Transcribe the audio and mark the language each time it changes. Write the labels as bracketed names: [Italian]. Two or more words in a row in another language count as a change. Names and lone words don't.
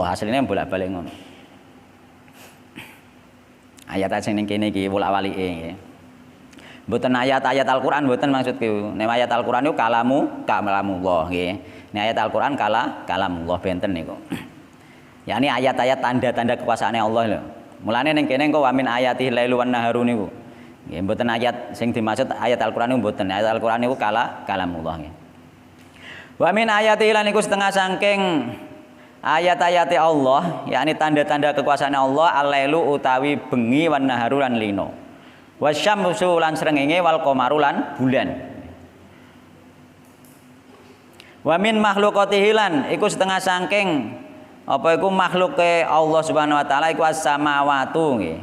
[Javanese] Asline bolak-balik ngono. Ayat sing ning kene iki bolak-balike nggih. Mboten ayat-ayat Al-Qur'an mboten maksudku. Nek ayat Al-Qur'an niku kalamullah nggih. Nek ayat Al-Qur'an kalamullah benten niku. Yani ayat-ayat tanda-tanda kekuasaane Allah lho. Mulane ning kene engko [Arabic] wa min ayatihi lailu wan naharu [Javanese] niku. Nggih mboten ayat sing dimaksud ayat Al-Qur'an niku mboten. Ayat Al-Qur'an niku kalamullah nggih. [Arabic] Wa min ayatihi [Javanese] lan iku setengah saking ayat-ayate Allah, yakni tanda-tanda kekuasaan Allah al-lailu utawi bengi [Arabic] wan naharu [Javanese] lan lino. Wasyamsu lan srengenge [Arabic] wal qamaru [Javanese] lan bulan. [Arabic] Wa min makhluqatihi [Javanese] lan iku setengah saking apa iku makhluke Allah [Arabic] Subhanahu wa taala [Javanese] iku as-samawatu nggih.